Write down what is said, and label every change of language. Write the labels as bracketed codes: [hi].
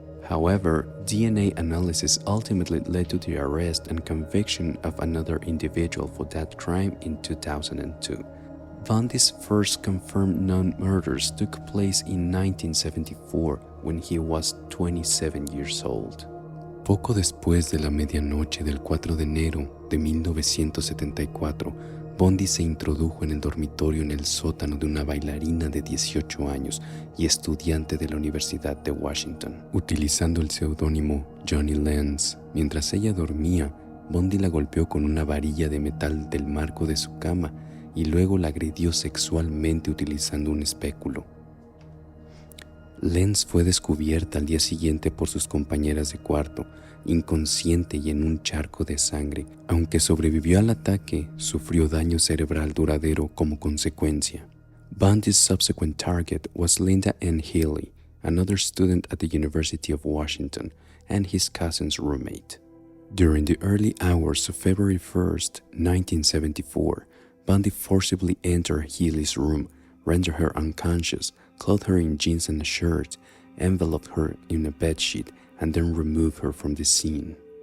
[en] However, DNA analysis ultimately led to the arrest and conviction of another individual for that crime in 2002. Bundy's first confirmed known murders took place in 1974 when he was 27 years old. [es] Poco después de la medianoche del 4 de enero de 1974, Bundy se introdujo en el dormitorio en el sótano de una bailarina de 18 años y estudiante de la Universidad de Washington. Utilizando el seudónimo Johnny Lenz, mientras ella dormía, Bundy la golpeó con una varilla de metal del marco de su cama y luego la agredió sexualmente utilizando un espéculo. Lenz fue descubierta al día siguiente por sus compañeras de cuarto, inconsciente y en un charco de sangre. Aunque sobrevivió al ataque, sufrió daño cerebral duradero como consecuencia. [en] Bundy's subsequent target was Linda Ann Healy, another student at the University of Washington, and his cousin's roommate. During the early hours of February 1st, 1974, Bundy forcibly entered Healy's room, rendered her unconscious, clothed her in jeans and a shirt, enveloped her in a bedsheet, and then removed her from the scene.